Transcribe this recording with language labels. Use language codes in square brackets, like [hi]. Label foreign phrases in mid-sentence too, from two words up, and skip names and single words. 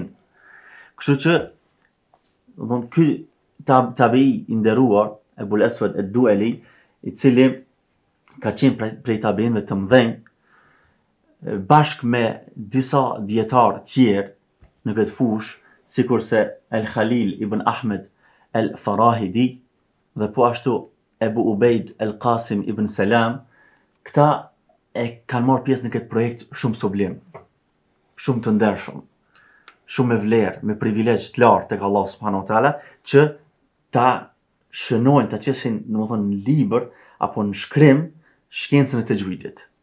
[sq] Kështu që, ky tabi i nderuar, Ebul Aswad ad-Duali, i cili ka qenë prej tabiinëve të mëdhenj, bashkë me disa dietarë tjerë në këtë fushë, sikurse Al-Khalil ibn Ahmed al-Farahidi dhe po ashtu Ebu Ubejd al-Qasim ibn Salam, këta e kanë marrë pjesë në këtë projekt shumë sublim, shumë të ndershëm, shumë me vlerë, me privilegj të lartë tek Allahu [ar] سبحانه وتعالى, [sq] që ta shënojnë, ta qesin në libër apo në shkrim shkencën e tajwidit.